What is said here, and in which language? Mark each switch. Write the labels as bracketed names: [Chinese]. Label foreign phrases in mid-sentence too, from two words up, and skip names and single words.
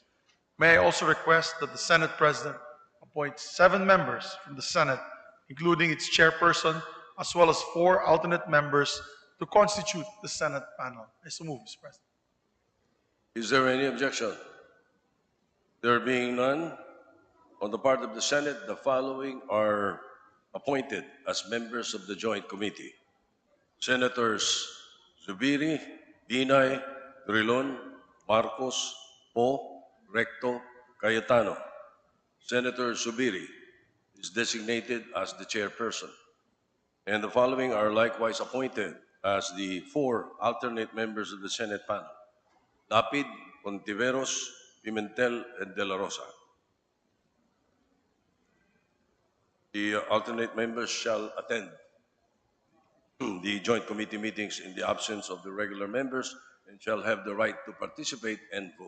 [English] May I also request that the Senate President appoint 7 members from the Senate, including its chairperson, as well as 4 alternate members to constitute the Senate panel. I so move, Mr. President. Is there any objection? There being none, on the part of the Senate, the following are appointed as members of the Joint Committee. Senators Zubiri, Binay, Drilon, Marcos, Poe, Recto, Cayetano. Senator Zubiri is designated as the chairperson. And the following are likewise appointed as the 4 alternate members of the Senate panel. Lapid, Contiveros, Pimentel, and De La Rosa. The alternate members shall attend the joint committee meetings in the absence of the regular members and shall have the right to participate and vote.